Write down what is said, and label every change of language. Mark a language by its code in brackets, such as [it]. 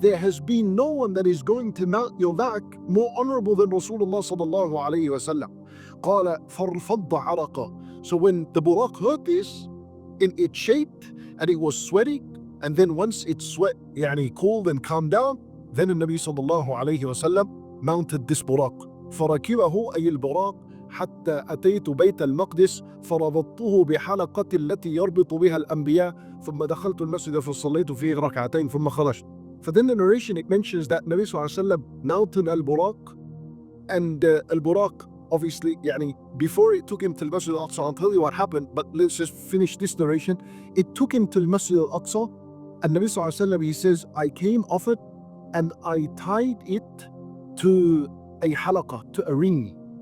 [en] There has been no one that is going to mount your back more honorable than Rasulullah sallallahu alayhi wasallam. [ar] قَالَ فَارْفَضَّ عَرَقًا. [en] So when the Buraq heard this, it shaped and it was sweating, and then once it sweat, cooled and calmed down, then the Nabi sallallahu alayhi wasallam mounted this Buraq. [ar] فَرَكِبَهُ أي البراق حتى أتيت بيت المقدس فربطته بحلقة التي يربط بها الأنبياء ثم دخلت المسجد فصليت فيه ركعتين ثم خرجت. [en] For then the narration, it mentions that Nabi sallallahu alayhi wasallam mounted Al-Buraq, and Al-Buraq, obviously, before it took him to the Masjid Al-Aqsa, I'll tell you what happened, but let's just finish this narration. It took him to the Masjid Al-Aqsa, and Nabi sallallahu alayhi wasallam, he says, I came off it and I tied it to a halaqa, to a ring.